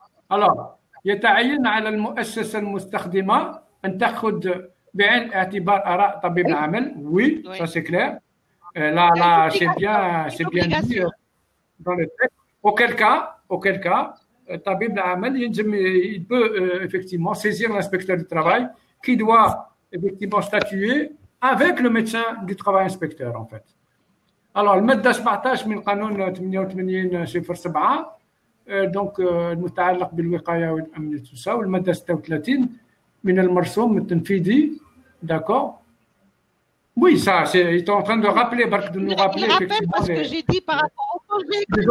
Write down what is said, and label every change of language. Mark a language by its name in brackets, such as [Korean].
[Arabic] Alors, يتعين على المؤسسة المستخدمة أن تأخذ بعين اعتبار آراء طبيب العمل. [French] Oui, ça c'est clair. Là, c'est bien dit dans le texte. Auquel cas, طبيب العمل il peut effectivement saisir l'inspecteur du travail qui doit effectivement statuer avec le médecin du travail inspecteur en fait. [Arabic] Alors, المادة 17 من قانون 88/07 دونك المتعلق بالوقايه والامن والتوسع والماده 36 من المرسوم التنفيذي d'accord. [French] Oui, ça, il est en train de rappeler, de nous rappeler il rappelle effectivement parce que j'ai dit par rapport au congé